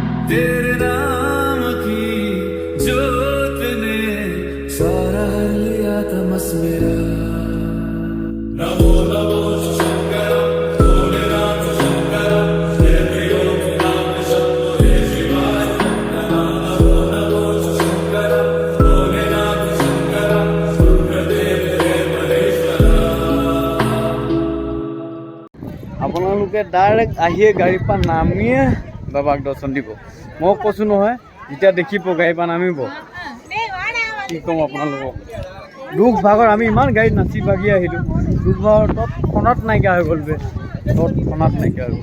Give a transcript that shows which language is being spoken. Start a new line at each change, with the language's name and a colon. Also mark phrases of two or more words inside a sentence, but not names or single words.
Hindi: तेरे नाम की जोत ने सारा लिया तमस मेरा नमो नमो शंकर भोलेनाथ शंकर हे प्रियो नाम शंभो हे शिवाय नमो नमो शंकर भोलेनाथ शंकर रुद्रदेव हे महेश्वर
Assamese: আপোনালোকে ডাইৰেক্ট আহিয়ে গাড়ীৰ পৰা নামিয়ে বাবাক দৰ্শন দিব। মই কৈছোঁ নহয়, যেতিয়া দেখিব গাড়ীৰ পৰা নামিব কি ক'ম আপোনালোকক। দুখ ভাগৰ আমি ইমান গাড়ীত নাচি বাগি আহিলোঁ, দুখ ভাগৰ তৎক্ষণাত নাইকিয়া হৈ গ'ল বে, তৎক্ষণাত নাইকিয়া হৈ গ'ল।